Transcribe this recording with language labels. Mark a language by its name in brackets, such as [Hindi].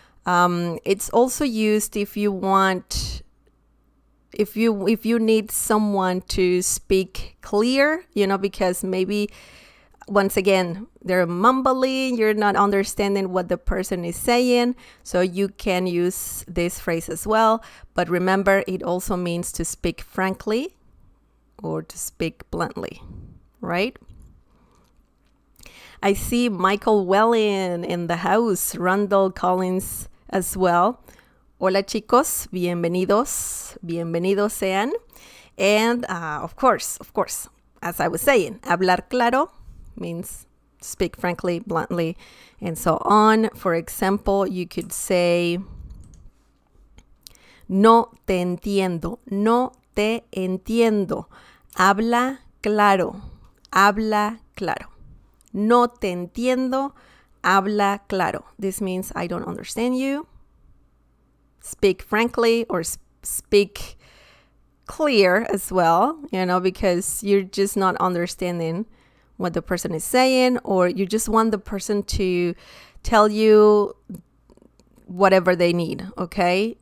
[English] It's also used if you want, if you need someone to speak clear, because maybe, once again, they're mumbling, you're not understanding what the person is saying, so you can use this phrase as well. But remember, it also means to speak frankly or to speak bluntly, right? I see Michael Wellen in the house, Randall Collins as well. [Spanish] Hola chicos, bienvenidos sean. [English] And of course, as I was saying, hablar claro means speak frankly, bluntly, and so on. For example, you could say, [Spanish] no te entiendo, no te entiendo. Habla claro, habla claro. No te entiendo, habla claro. [English] This means I don't understand you. Speak frankly or speak clear as well, because you're just not understanding what the person is saying, or you just want the person to tell you whatever they need, okay?